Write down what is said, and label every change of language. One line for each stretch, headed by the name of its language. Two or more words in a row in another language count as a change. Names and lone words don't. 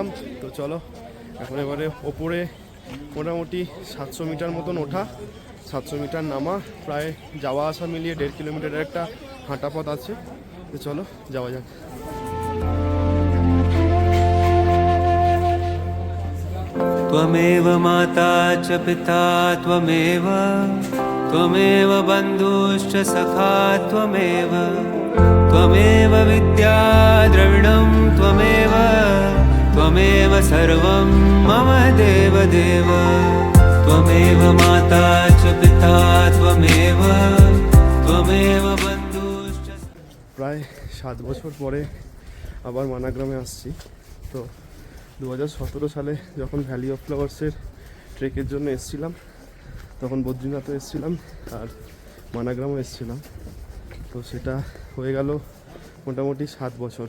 Bangla: তো চলো এখন এবারে ওপরে মোটামুটি 700 মিটার মতন ওঠা, 700 মিটার নামা, প্রায় যাওয়া আসা মিলিয়ে 1.5 কিলোমিটারের একটা হাঁটা পথ আছে। তো চলো যাওয়া যাক।
Sanskrit: त्वमेव माता च पिता त्वमेव, त्वमेव बन्धुश्च सखा त्वमेव, त्वमेव विद्या द्रविणं त्वमेव, त्वमेव सर्वं मम देव देव। त्वमेव माता च पिता त्वमेव, त्वमेव बन्धुश्च।
Bangla: প্রায় 7 বছর পরে আবার মানাগ্রামে আসছি। তো 2017 সালে যখন ভ্যালি অফ ফ্লাওয়ার্সের ট্রেকের জন্য এসেছিলাম, তখন বদ্রীনাথও এসেছিলাম আর মানাগ্রামও এসেছিলাম। তো সেটা হয়ে গেল মোটামুটি 7 বছর।